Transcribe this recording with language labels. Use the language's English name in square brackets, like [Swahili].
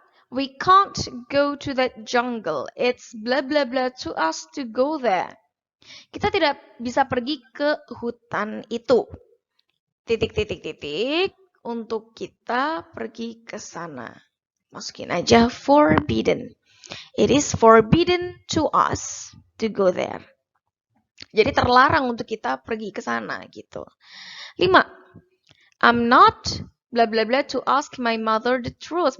[English] We can't go to that jungle. It's blah blah blah to us to go there. [Indonesian] Kita tidak bisa pergi ke hutan itu. Titik-titik-titik. Untuk kita pergi ke sana. Masukin aja forbidden. [English] It is forbidden to us to go there. [Indonesian] Jadi terlarang untuk kita pergi ke sana gitu. 5. [English] I'm not blah blah blah to ask my mother the truth.